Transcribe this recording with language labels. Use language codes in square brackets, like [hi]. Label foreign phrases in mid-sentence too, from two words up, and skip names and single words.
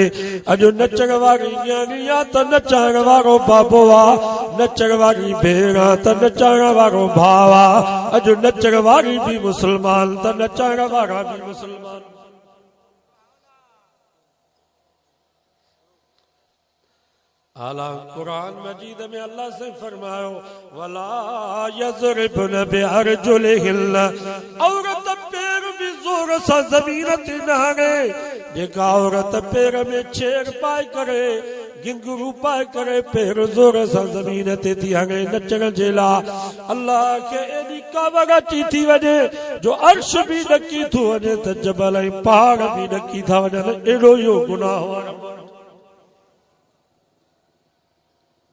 [sd] अॼु नचण वारी न्याणी आहे त नचाइण वारो बाबो आहे नचण वारी भेण आहे त नचाइण वारो भाउ आहे अॼु नचण वारी बि मुस्लमान त नचाइण वारा बि मुस्लमान। आला कुरान मजीद में अल्लाह से फरमायो [ar] وَلَا يَضْرِبْنَ بِأَرْجُلِهِنَّ [sd] औरत पैर भी जोर सां ज़मीन ते न हणे जेका औरत पैर में छेड़ पाए करे गिंगरू पाए करे पैर जोर सां ज़मीन ते थी हणे नचण जे लाइ अल्लाह खे एॾी कावड़ अची थी वञे जो अर्श बि ॾकी थो वञे त जबल ऐं पहाड़ बि ॾकी था वञनि एॾो इहो गुनाह वारो।